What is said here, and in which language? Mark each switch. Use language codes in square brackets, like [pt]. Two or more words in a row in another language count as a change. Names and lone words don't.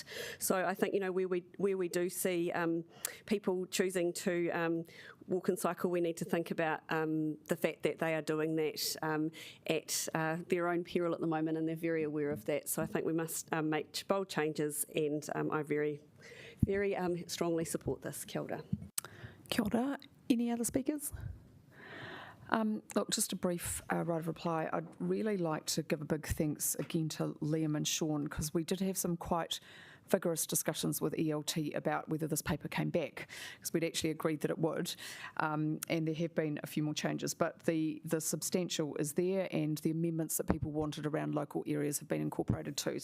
[en] So I think, where we do see people choosing to walk and cycle, we need to think about the fact that they are doing that at their own peril at the moment, and they're very aware of that. So I think we must make bold changes, and I very, very strongly support this. [mi] Kia ora. Kia ora. [en] Any other speakers? Look, just a brief right of reply. I'd really like to give a big thanks again to Liam and Sean, because we did have some quite vigorous discussions with ELT about whether this paper came back, because we'd actually agreed that it would, and there have been a few more changes, but the substantial is there, and the amendments that people wanted around local areas have been incorporated too.